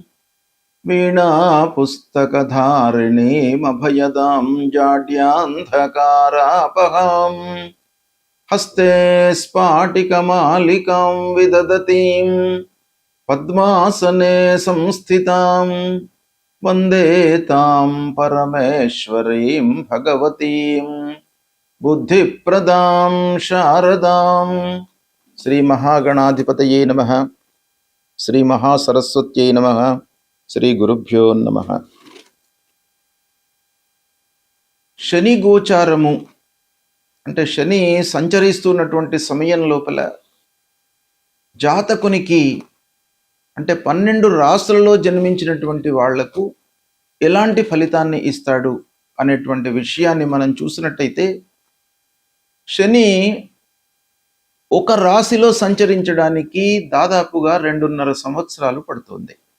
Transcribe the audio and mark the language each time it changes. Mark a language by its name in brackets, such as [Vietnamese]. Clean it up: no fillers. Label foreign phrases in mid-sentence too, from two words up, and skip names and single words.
[Sanskrit] वीणापुस्तकधारिणीमभयदां जाड्यान्धकारापहां हस्ते स्फाटिकमालिकां विदधतीं पद्मासने संस्थितां वन्दे तां परमेश्वरीं भगवतीं बुद्धिप्रदां शारदां। श्री महागणाधिपतये नमः। श्री महासरस्वत्यै नमः। శ్రీ గురుభ్యో నమః. [Telugu] శని గోచారము అంటే శని సంచరిస్తున్నటువంటి సమయం లోపల జాతకునికి అంటే 12 రాశులలో జన్మించినటువంటి వాళ్లకు ఎలాంటి ఫలితాన్ని ఇస్తాడు అనేటువంటి విషయాన్ని మనం చూసినట్టయితే, శని ఒక రాశిలో సంచరించడానికి దాదాపుగా 2.5 సంవత్సరాలు పడుతుంది.